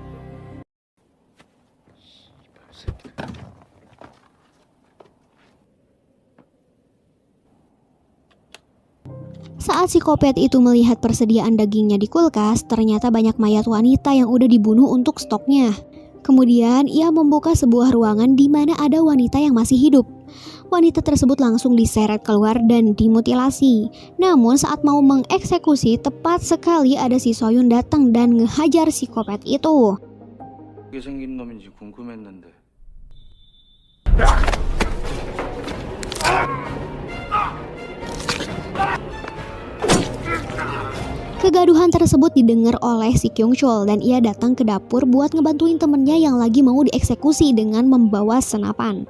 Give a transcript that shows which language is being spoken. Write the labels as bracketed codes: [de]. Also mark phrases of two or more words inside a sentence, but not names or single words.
[id] Saat psikopat itu melihat persediaan dagingnya di kulkas, ternyata banyak mayat wanita yang udah dibunuh untuk stoknya. Kemudian ia membuka sebuah ruangan di mana ada wanita yang masih hidup. Wanita tersebut langsung diseret keluar dan dimutilasi. Namun saat mau mengeksekusi, tepat sekali ada si Soyun datang dan ngehajar psikopat itu. [ko] 생긴 놈인지 궁금했는데. [id] Kegaduhan tersebut didengar oleh si Kyung Chul dan ia datang ke dapur buat ngebantuin temennya yang lagi mau dieksekusi dengan membawa senapan.